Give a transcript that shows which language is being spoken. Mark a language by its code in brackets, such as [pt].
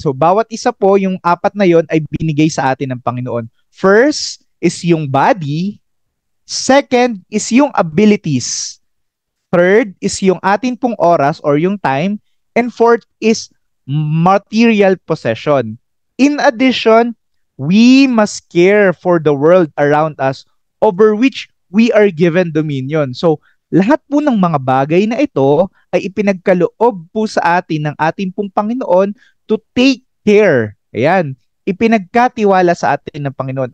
[tl] So, bawat isa po, yung apat na yon ay binigay sa atin ng Panginoon. [en] First is yung body. Second is yung abilities. Third is yung atin pong oras or yung time. And fourth is material possession. In addition, we must care for the world around us over which we are given dominion. [tl] So, lahat po ng mga bagay na ito ay ipinagkaloob po sa atin ng ating pong Panginoon [en] to take care. [tl] Ayan, ipinagkatiwala sa atin ng Panginoon.